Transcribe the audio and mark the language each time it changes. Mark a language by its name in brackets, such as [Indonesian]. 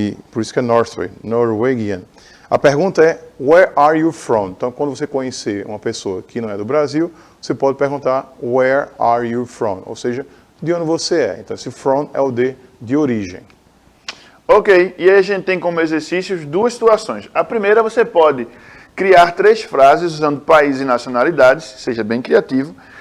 [Portuguese] Por isso que é Norway, Norwegian. A pergunta é, [English] where are you from? [Portuguese] Então, quando você conhecer uma pessoa que não é do Brasil, você pode perguntar, [English] where are you from? [Portuguese] Ou seja, de onde você é. Então, esse from é o de origem. Ok, e aí a gente tem como exercícios 2 situações. A primeira, você pode criar 3 frases usando países e nacionalidades, seja bem criativo.